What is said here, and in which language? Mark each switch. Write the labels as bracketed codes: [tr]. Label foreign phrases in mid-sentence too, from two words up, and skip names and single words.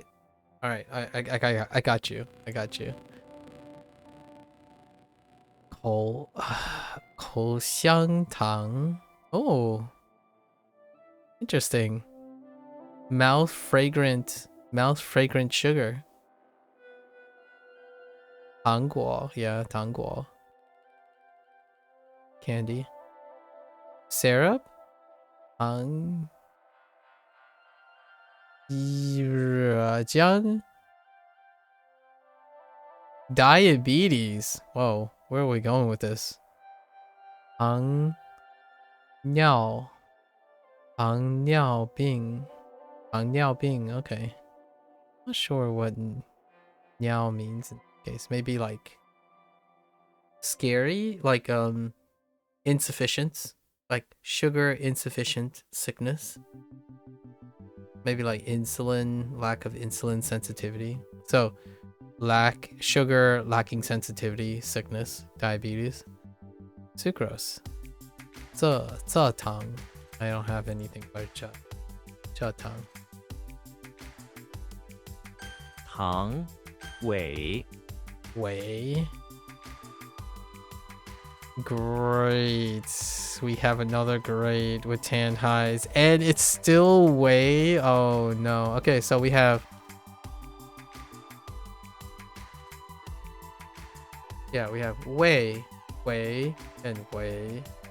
[en] I got you. I got you. [zh] 口香糖. [en] Oh. Interesting. Mouth fragrant sugar. [zh] 糖果, yeah, 糖果. [en] Candy. Syrup? [zh] 糖浆? [en] Diabetes. Whoa, where are we going with this? [zh] 糖尿病. 糖尿病, [en] okay. Not sure what 尿 means in this case. Maybe like scary, like insufficient, like sugar insufficient sickness. Maybe like lack of insulin sensitivity. So sugar lacking sensitivity, sickness, diabetes. Sucrose. [zh] 蔗糖. [en] I don't have anything but 蔗糖. [zh] 糖尾 [en] Great. We have another grade with tan highs. And it's still whey. Oh no. Okay, so we have... Yeah, we have whey, and whey.